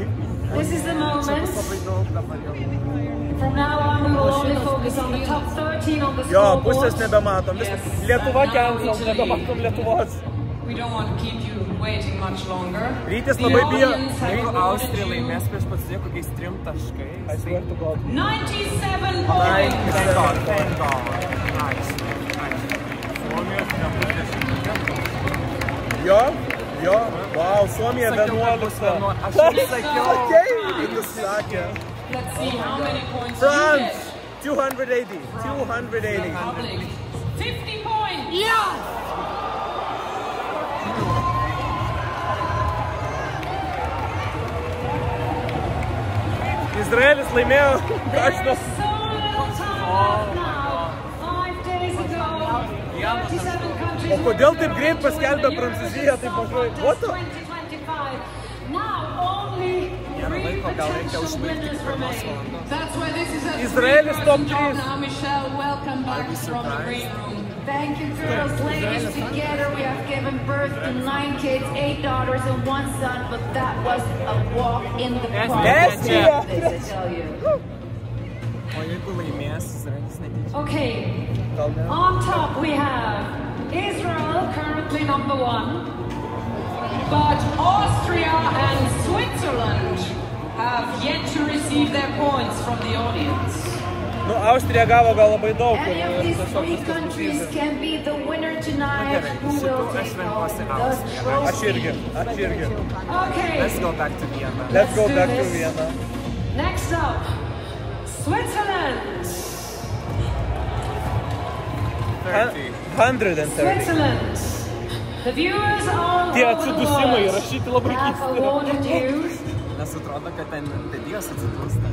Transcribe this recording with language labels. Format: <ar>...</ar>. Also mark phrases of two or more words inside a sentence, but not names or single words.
<en>This is the moment.</en> <lt>Labai daug dabar jau.</lt> <en>From now on, we will only focus on the top 13 on the</en> <lt>Jo, pusės</lt> <en>scoreboard.</en> <lt>nebematom. Lietuva cancel, nebematom Lietuvos.</lt> <en>We don't want to keep you waiting much longer.</en> <lt>Rytis</lt> <en>The</en> <lt>labai bijo.</lt> <en>audience have</en> <lt>Jeigu</lt> <en>awarded</en> <lt>Austrija</lt> <en>you</en> <lt>laimės prieš Prancūziją kokiais 3 taškais.</lt> <en>I swear to God. 97 points. Thank God. Nice.</en> <lt>Suomijos nebus 10. Jo, wow, Suomija 11. Aš ir sakiau. Sakei, Rytis sakė.</lt> <en>Let's see how many points France, you 280. 280. get. Public, 50 points. Yeah.</en> <lt>Izraelis laimėjo.</lt> <en>There is so little time left now. 5 days ago, 37 countries</en> <lt>O kodėl</lt> <en>were</en> <lt>taip greit paskelbė Prancūzija, taip mažai?</lt> <en>What the? 2025. Now only 3 potential winners remain. That's why this is a</en> <lt>Izraelis top 3.</lt> <en>Now, Michelle, welcome back from the green room. Thank you, girls. Ladies, together we have given birth to 9 kids, 8 daughters and 1 son, but that was a walk in the park. Yes, I tell you.</en> <lt>O jeigu laimės, Izraelis netyčia.</lt> <en>Okay, on top we have Israel, currently number 1, but Austria and Switzerland have yet to receive their points from the audience.</en> <lt>Nu, Austrija gavo gal labai daug.</lt> <en>Any of these 3 countries can be the winner tonight. Who will take home the</en> <lt>Aš irgi.</lt> <en>trophy? Okay, Let's go back to Vienna. Let's go do back to this. Vienna. Next up, Switzerland. 30. 130. Switzerland. The viewers all</en> <lt>Tie</lt> <en>over the</en> <lt>atsidusimai</lt> <en>world</en> <lt>įrašyti labai</lt> <en>have</en> <lt>keistai.</lt> <en>awarded you</en> <lt>Nes atrodo, kad ten pedijos atsidūsta.</lt>